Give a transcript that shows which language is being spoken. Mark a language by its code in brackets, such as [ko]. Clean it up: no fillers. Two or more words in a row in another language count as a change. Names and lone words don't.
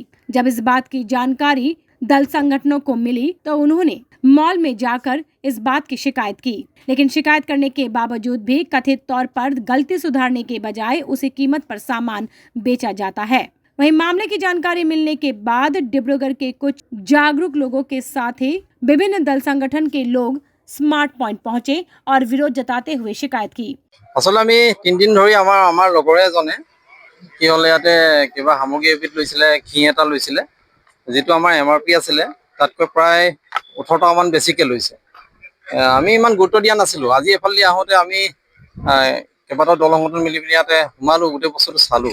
[hi] जब इस बात की जानकारी दल संगठनों को मिली तो उन्होंने मॉल में जाकर इस बात की शिकायत की, लेकिन शिकायत करने के बावजूद भी कथित तौर पर गलती सुधारने के बजाय उसी कीमत पर सामान बेचा जाता है। वहीं मामले की जानकारी मिलने के बाद डिब्रूगढ़ के कुछ जागरूक लोगों के साथ ही विभिन्न दल संगठन के लोग स्मार्ट पॉइंट पहुंचे और विरोध जताते हुए शिकायत की। [as] আসলে আমি 3 দিন ধৰি আমাৰ লগৰে এজনে কি হলে ইয়াতে কিবা সামগ্ৰী এবিধ লৈছিলে, ঘি এটা লৈছিলে, যেটো আমাৰ এমআৰপি আছিলে তাতকৈ প্ৰায় 18 টাকা মান বেছিকে লৈছে। আমি ইমান গুৰুত্ব দিয়া নাছিলো। আজি এফালে আহোতে আমি কেইবাটাও দল সংগঠন মিলি পিনি ইয়াতে সোমালো, গোটেই বস্তুটো চালো।